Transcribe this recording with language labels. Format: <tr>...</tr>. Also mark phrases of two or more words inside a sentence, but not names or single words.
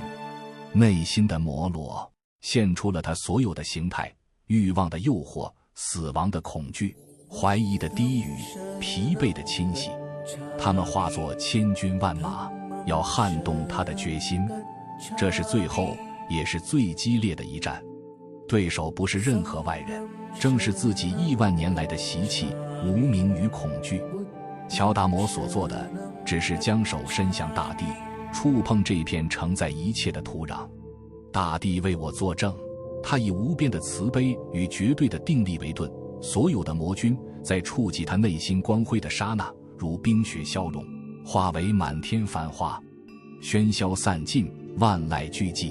<zh>內心的摩羅現出了他所有的形態：慾望的誘惑，死亡的恐懼，懷疑的低語，疲憊的侵襲。他們化作千軍萬馬，要撼動他的決心。這是最後也是最激烈的一戰。對手不是任何外人，正是自己億萬年來的習氣、無明與恐懼。喬達摩所做的只是將手伸向大地，觸碰這片承載一切的土壤。大地為我作證，他以無邊的慈悲與絕對的定力為盾，所有的魔君在觸及他內心光輝的剎那，如冰雪消融，化為滿天繁花，喧囂散盡，萬籟俱寂。</zh>